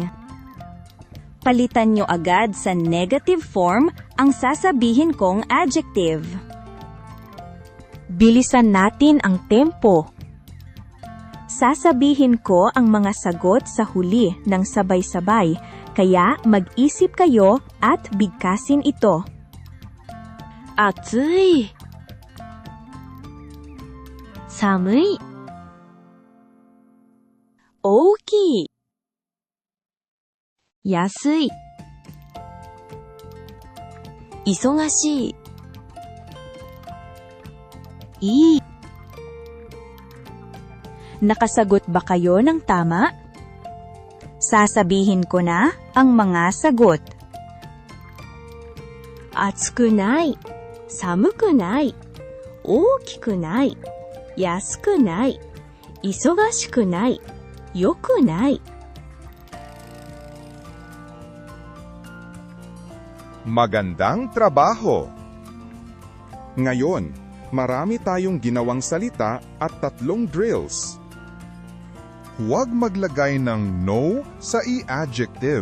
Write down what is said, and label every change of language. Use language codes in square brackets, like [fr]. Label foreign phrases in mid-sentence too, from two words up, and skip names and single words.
[tl] Palitan nyo agad sa negative form ang sasabihin kong adjective. Bilisan natin ang tempo. Sasabihin ko ang mga sagot sa huli ng sabay-sabay, kaya mag-isip kayo at bigkasin ito. [ja] 暑い。寒い. 大きい。安い. Isogashii. Ii. [tl] Nakasagot ba kayo ng tama? Sasabihin ko na ang mga sagot. [ja] 暑くない、寒くない、大きくない、安くない、忙しくない、良くない. [tl] Magandang trabaho! Ngayon, marami tayong ginawang salita at 3 drills. Huwag maglagay ng no sa i-adjective.